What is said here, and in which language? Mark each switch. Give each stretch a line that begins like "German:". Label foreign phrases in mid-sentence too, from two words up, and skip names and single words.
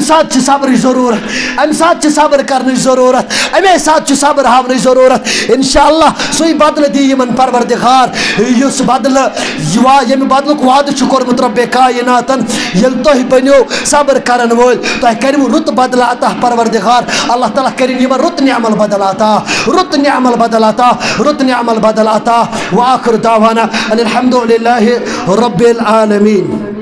Kashmiri: ساتہٕ چھِ صبرٕچ ضروٗرت امہِ ساتہٕ چھِ صبر کرنٕچ ضروٗرت امے ساتہٕ چھِ صبر ہاونٕچ ضروٗرت انشاءاللہ سُے بدلہٕ دی یمن پروردگار یُس بدلہٕ ییٚمہِ بدلُک وعدٕ چھُ کوٚرمُت رۄبِ کایناتن ییٚلہِ تُہۍ بٔنِو صبر کرن وٲلۍ تۄہہِ کٔرِوٕ رُت بدلہٕ عطا پروردگار اللہ تعالیٰ کٔرِنۍ یمن رُت نعمل بدل عطا رُت نعمل بدل عطا رُت نعمل بدل عطا
Arabic: وآخر دعوانا ان الحمد للہ رب العالمین.